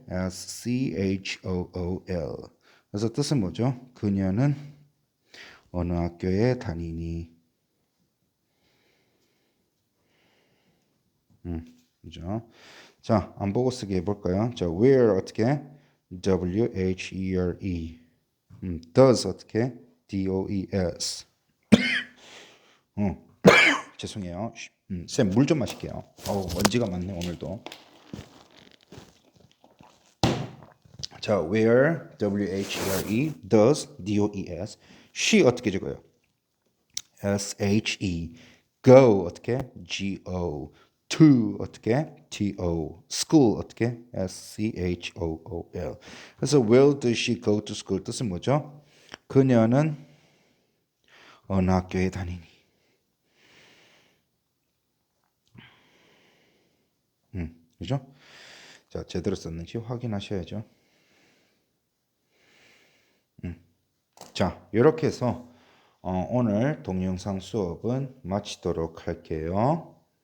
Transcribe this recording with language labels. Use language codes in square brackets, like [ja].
[ko] S-C-H-O-O-L. 그래서 뜻은 뭐죠? 그녀는 어느 학교에 다니니? 그죠? 자, 안 보고 쓰기 해볼까요? [en] 자, where [ko] 어떻게? [en] W-H-E-R-E. does [ko] 어떻게? [en] D-O-E-S. [ko] 죄송해요. 쌤 물 좀 마실게요. 먼지가 많네 오늘도. [en] 자, where W-H-E-R-E does D-O-E-S she [ko] 어떻게 적어요? [en] S-H-E go [ko] 어떻게? [en] G-O to 어떻게? T-O school 어떻게? S-C-H-O-O-L [ko] 그래서 [en] where does she go to school [ko] 뜻은 뭐죠? 그녀는 어느 학교에 다니니? 그죠? 자, 제대로 썼는지 확인하셔야죠. 자, 이렇게 해서 오늘 동영상 수업은 마치도록 할게요.